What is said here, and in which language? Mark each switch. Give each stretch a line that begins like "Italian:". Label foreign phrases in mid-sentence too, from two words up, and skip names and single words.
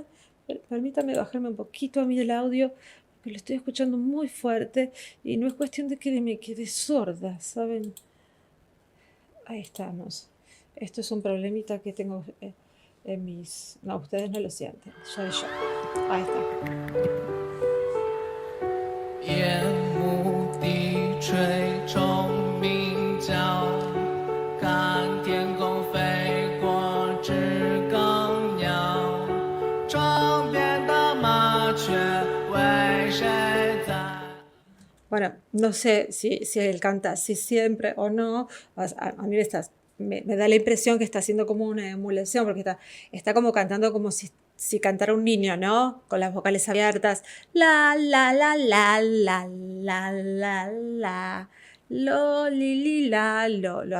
Spanish: Permítame bajarme un poquito a mí el audio, porque lo estoy escuchando muy fuerte y no es cuestión de que me quede sorda, ¿saben? Ahí estamos. Esto es un problemita que tengo en mis... No, ustedes no lo sienten, soy yo. Ahí está.
Chinese: 夜幕低垂虫鸣叫，看天空飞过知更鸟，窗边的麻雀为谁在？
Spanish: Bueno, no sé si él canta así siempre o no. A mí me da la impresión que está haciendo como una emulación, porque está como cantando como si cantara un niño, ¿no? Con las vocales abiertas. La, la, la, la, la, la, la, la, lo, li, li, la, lo.